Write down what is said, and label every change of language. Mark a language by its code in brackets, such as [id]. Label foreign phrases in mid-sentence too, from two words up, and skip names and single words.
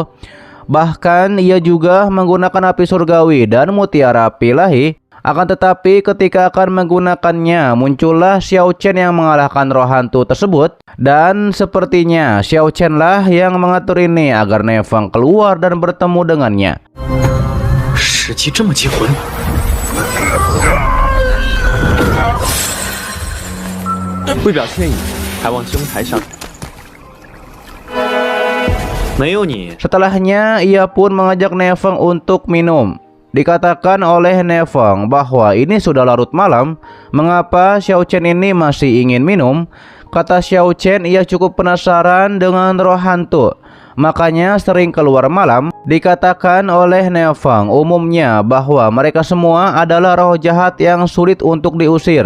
[id] Bahkan ia juga menggunakan api surgawi dan mutiara api ilahi. Akan tetapi ketika akan menggunakannya, muncullah Xiao Chen yang mengalahkan roh hantu tersebut. Dan sepertinya Xiao Chen lah yang mengatur ini agar Nefeng keluar dan bertemu dengannya. [zh] 时机这么结魂， 为表歉意，还望兄台上。没有你， [id] Setelahnya ia pun mengajak Nefeng untuk minum. Dikatakan oleh Nefeng bahwa ini sudah larut malam. Mengapa Xiao Chen ini masih ingin minum? Kata Xiao Chen, ia cukup penasaran dengan roh hantu. Makanya sering keluar malam. Dikatakan oleh Nefeng umumnya bahwa mereka semua adalah roh jahat yang sulit untuk diusir.